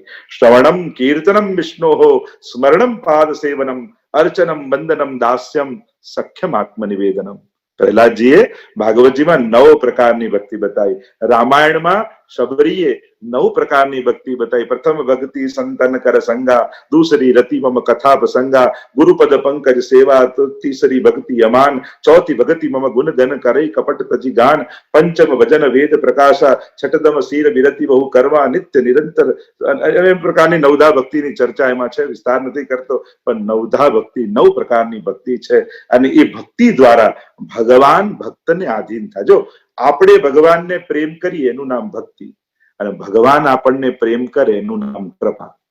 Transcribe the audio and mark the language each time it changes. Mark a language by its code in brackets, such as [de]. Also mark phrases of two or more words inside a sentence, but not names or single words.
[sa] श्रवणम कीर्तनम विष्णोहो, स्मरणम पाद सेवनम, अर्चनम वंदनम दास्यम, सख्यम आत्मनिवेदनम. [gu] પ્રહલાદજીએ ભાગવતજીમાં 9 પ્રકારની ભક્તિ બતાવી. રામાયણમાં શબરીએ 9 પ્રકારની ભક્તિ બતાવી. [awa] प्रथम भक्ति संतन कर संगा, दूसरी रति मम कथा प्रसंगा, गुरुपद पंकज सेवा, तीसरी भक्ति अमान, चौथी भक्ति मम गुण गण करे कपट तजी गान, पंचम भजन वेद प्रकाशा, छठदम शीर विरति बहु करवा नित्य निरंतर. [gu] એમ પ્રકારની નવધા ભક્તિની ચર્ચા એમાં છે, વિસ્તાર નથી કરતો. પણ નવધા ભક્તિ 9 પ્રકારની ભક્તિ છે. અને એ ભક્તિ દ્વારા ભગવાન ભક્તને આધીન થાય. જો આપણે ભગવાનને પ્રેમ કરીએ એનું નામ ભક્તિ, અને ભગવાન આપણને પ્રેમ કરે એનું નામ કૃપા.